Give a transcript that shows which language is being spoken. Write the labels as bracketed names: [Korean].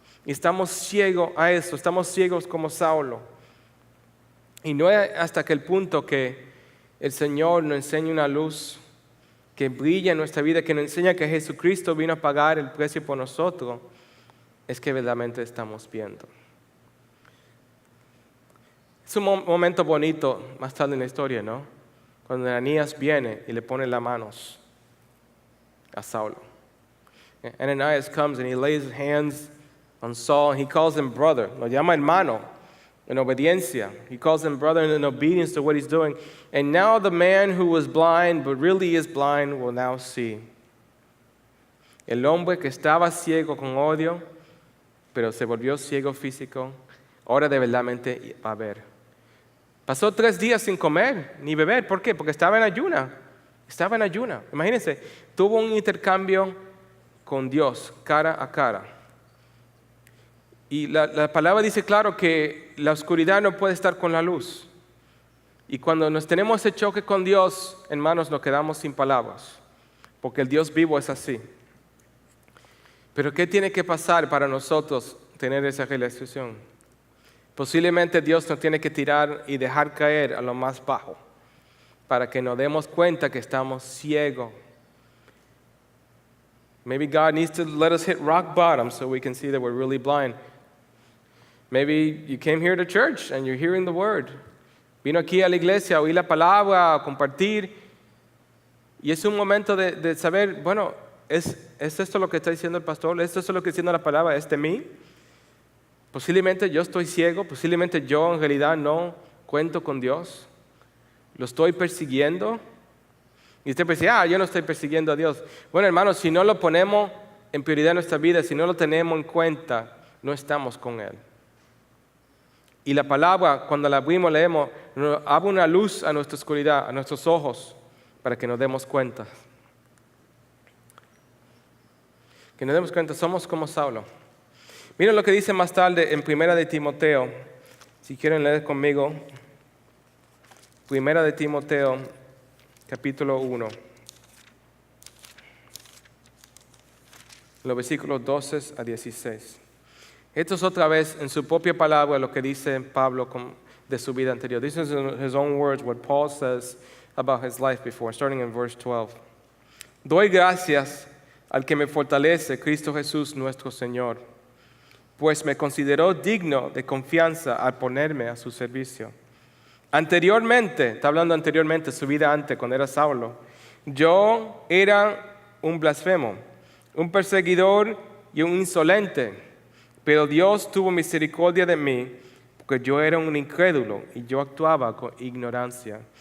[Spanish] Y estamos ciegos a eso, estamos ciegos como Saulo. Y no es hasta que el punto que el Señor nos enseña una luz que brilla en nuestra vida, que nos enseña que Jesucristo vino a pagar el precio por nosotros, es que verdaderamente estamos viendo. Es un momento bonito más tarde en la historia, ¿no? Cuando Ananías viene y le pone las manos a Saulo. [English] Ananias comes and he lays his hands on Saul and he calls him brother. [Spanish] Lo llama hermano en obediencia. [English] He calls him brother in obedience to what he's doing. And now the man who was blind but really is blind will now see. [Spanish] El hombre que estaba ciego con odio, pero se volvió ciego físico, ahora de verdaderamente va a ver. Pasó 3 días sin comer ni beber. ¿Por qué? Porque estaba en ayuna. Estaba en ayuna. Imagínense, tuvo un intercambio con Dios, cara a cara. Y la palabra dice claro que la oscuridad no puede estar con la luz. Y cuando nos tenemos ese choque con Dios, hermanos, nos quedamos sin palabras. Porque el Dios vivo es así. Pero ¿qué tiene que pasar para nosotros tener esa realización? Posiblemente Dios nos tiene que tirar y dejar caer a lo más bajo para que nos demos cuenta que estamos ciegos. [English] Maybe God needs to let us hit rock bottom so we can see that we're really blind. Maybe you came here to church and you're hearing the word. [Spanish] Vino aquí a la iglesia a oír la palabra, a compartir. Y es un momento de saber, bueno, ¿es esto lo que está diciendo el pastor? ¿Esto es lo que está diciendo la palabra? ¿Es de mí? Posiblemente yo estoy ciego, posiblemente yo en realidad no cuento con Dios. ¿Lo estoy persiguiendo? Y usted puede decir, yo no estoy persiguiendo a Dios. Bueno, hermanos, si no lo ponemos en prioridad en nuestra vida, si no lo tenemos en cuenta, no estamos con Él. Y la palabra, cuando la abrimos, leemos, nos abre una luz a nuestra oscuridad, a nuestros ojos, para que nos demos cuenta. Que nos demos cuenta, somos como Saulo. Miren lo que dice más tarde en Primera de Timoteo. Si quieren leer conmigo. Primera de Timoteo, capítulo 1. Los versículos 12 a 16. Esto es otra vez en su propia palabra lo que dice Pablo de su vida anterior. [English] This is in his own words what Paul says about his life before, starting in verse 12. [Spanish] Doy gracias al que me fortalece, Cristo Jesús nuestro Señor, pues me consideró digno de confianza al ponerme a su servicio. Anteriormente, está hablando anteriormente, su vida antes, cuando era Saulo, yo era un blasfemo, un perseguidor y un insolente, pero Dios tuvo misericordia de mí, porque yo era un incrédulo y yo actuaba con ignorancia.